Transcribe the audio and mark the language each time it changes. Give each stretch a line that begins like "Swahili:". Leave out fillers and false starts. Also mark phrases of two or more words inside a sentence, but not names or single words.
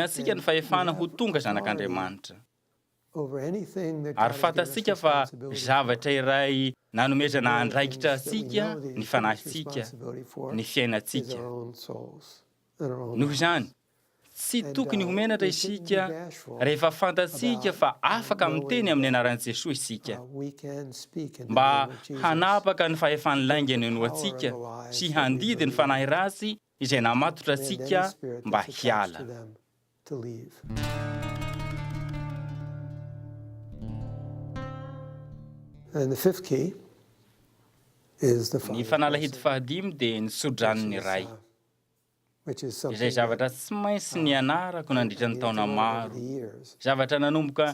Malagasy: antsika ny fahefana ho tonga zanak'Andriamanitra ary fantatsika fa zavatra iray nanomezana andraikitra antsika ny fanahitsika ny fiainantsika noho izany tsy tokony homenatra isika rehefa fantatsika fa afaka miteny amin'ny anaran'i Jesosy isika mba hanapaka ny fahefany laingany no antsika sy handidy ny fanahy ratsy izay namatotra antsika mba hiala
English: And the fifth key is the
Malagasy: ny fanalahidy fahadimy dia ny sodran'ny ray izay zavatra tsy maintsy ny anarako nandritra ny taona maro zavatra nanomboka